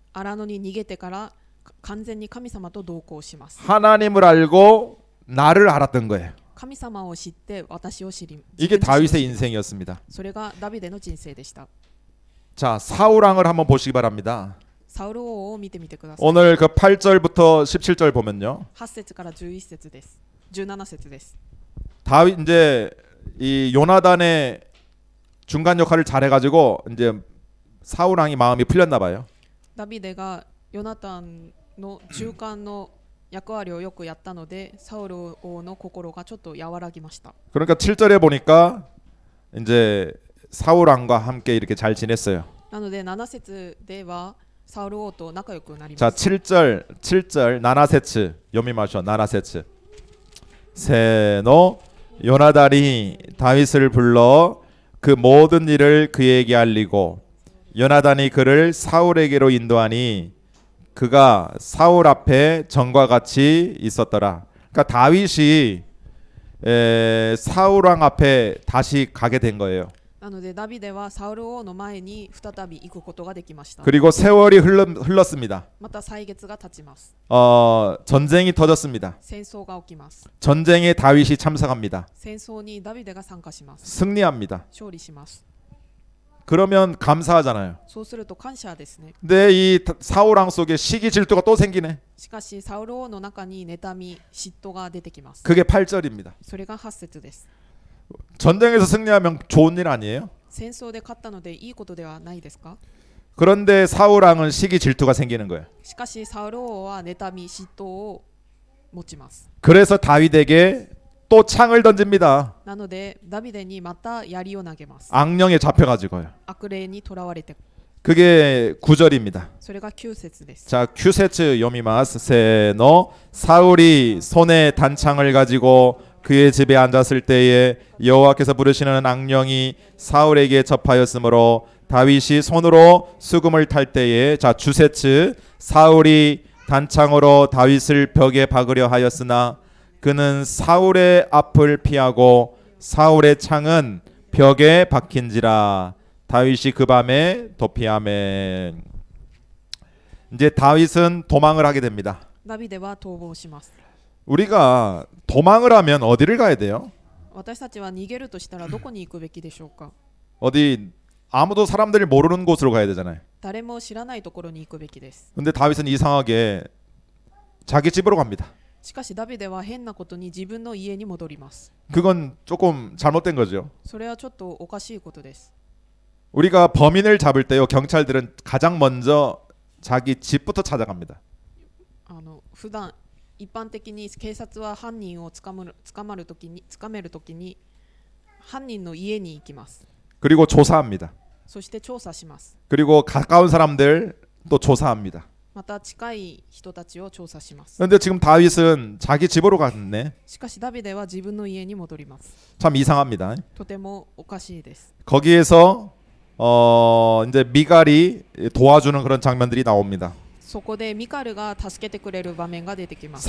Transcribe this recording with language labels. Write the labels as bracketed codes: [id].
[ja] 荒野に逃げてから完全に神様と同行します。 [ko] 하나님을 알고 나를 알았던 거예요. [ja] 神様を知って私を知り、 [ko] 이게 다윗의 인생이었습니다. [ja] それがダビデの人生でした。 [ko] 자, 사울왕을 한번 보시기 바랍니다. [ja] サウル王を見てみてください。 [ko] 오늘 그 8절부터 17절 보면요. [ja] 8節から11節です。17節です。 [ko] 다윗 이제 이 요나단의 중간 역할을 잘해가지고 이제 사울왕이 마음이 풀렸나 봐요. [ja] ダビデがヨナタンの中間の役割をよくやったので、サウル王の心がちょっと和らぎました。 [ko] 그러니까 7절에 보니까 이제 사울왕과 함께 이렇게 잘 지냈어요. [ja] なので7節ではサウル王と仲良くなりま [ko] 자, [ja] す。 [ko] 7절 [ja] 나나세츠 요미마쇼 나나세츠 세노 [ko] 요나단이 다윗을 불러 그 모든 일을 그에게 알리고 요나단이 그를 사울에게로 인도하니 그가 사울 앞에 전과 같이 있었더라. 그러니까 다윗이 사울왕 앞에 다시 가게 된 거예요. [ja] なのでダビデはサウル王の前に再び行くことができました。 [ko] 그리고 세월이 흘렀습니다. [ja] また歳月が経ちます。 [ko] 전쟁이 터졌습니다. [ja] 戦争が起きます。 [ko] 전쟁에 다윗이 참석합니다. [ja] 戦争にダビデが参加します。 [ko] 승리합니다. [ja] 勝利します。 [ko] 그러면 감사하잖아요. [ja] そうすると感謝ですね。 [ko] 근데 이 사울왕 속에 시기 질투가 또 생기네. [ja] しかしサウル王の中に妬み、嫉妬が出てきます。 [ko] 그게 8절입니다. [ja] それが8節です。 [ko] 전쟁에서 승리하면 좋은 일 아니에요? [ja] 戦争で勝ったのでいいことではないですか？ [ko] 그런데 사울왕은 시기 질투가 생기는 거예요. [ja] しかしサウル王は妬み、嫉妬を持ちます。 [ko] 그래서 다윗에게 또 창을 던집니다. [ja] なのでダビデにまた槍を投げます。 [ko] 악령에 잡혀가지고요. [ja] 悪霊に囚われて、 [ko] 그게 9절입니다. [ja] それが9節です。 [ko] 자, [ja] 큐세츠 요미마스 세노 [ko] 사울이 손에 단창을 가지고 그의 집에 앉았을 때에 여호와께서 부르시는 악령이 사울에게 접하였으므로 다윗이 손으로 수금을 탈 때에 자 주세츠 사울이 단창으로 다윗을 벽에 박으려 하였으나 그는 사울의 앞을 피하고 사울의 창은 벽에 박힌지라 다윗이 그 밤에 도피하매. 이제 다윗은 도망을 하게 됩니다. [ja] ダビデは逃亡します。 [ko] 우리가 도망을 하면 어디를 가야 돼요? [ja] 私たちは逃げるとしたらどこに行くべきでしょうか？ [ko] 어디 아무도 사람들이 모르는 곳으로 가야 되잖아요. [ja] 誰も知らないところに行くべきです。 [ko] 근데 다윗은 이상하게 자기 집으로 갑니다. [ja] しかしダビデは変なことに自分の家に戻ります。 [ko] 그건 조금 잘못된 거죠. [ja] それはちょっとおかしいことです。 [ko] 우리가 범인을 잡을 때요, 경찰들은 가장 먼저 자기 집부터 찾아갑니다. [ja] 普段一般的に警察は犯人を捕まるときに犯人の家に行きます。 [ko] 그리고 조사합니다. [ja] そして調査します。 [ko] 그리고 가까운 사람들 또 조사합니다. [ja] また近い人たちを調査します。 [ko] 그런데 지금 다윗은 자기 집으로 갔네. [ja] しかしダビデは自分の家に戻ります。 [ko] 참 이상합니다. [ja] とてもおかしいです。 [ko] 거기에서 이제 미갈이 도와주는 그런 장면들이 나옵니다. [ja] そこでミカルが助けてくれる場面が出てきます。